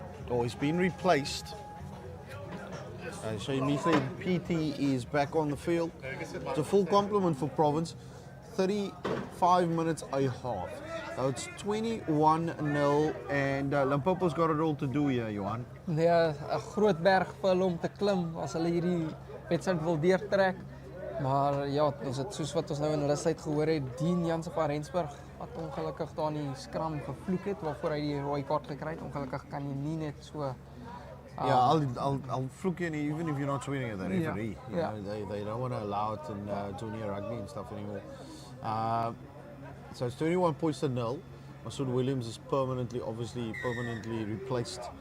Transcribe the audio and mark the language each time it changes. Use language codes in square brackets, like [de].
[en] Oh, he's been replaced. So immediately PT is back on the field. It's a full complement for Province. 35 minutes a half. So it's 21-0, and Limpopo's got it all to do here, Johan. [af] Ja, 'n groot berg vir hulle om te klim as hulle hierdie wedstryd wil deurtrek. Maar ja, ons het soos wat ons nou in rustyd gehoor het, Dean Jansen van Rensburg wat ongelukkig daar in die Scrum gevloek het waarvoor hy die rooi kaart gekry het. Ongelukkig kan jy nie net so [en] Yeah, I'll fluke in even if you're not swinging at the referee. Yeah. You know, they don't want to allow it in junior rugby and stuff anymore. So it's 21 points to nil. Masood Williams is permanently replaced.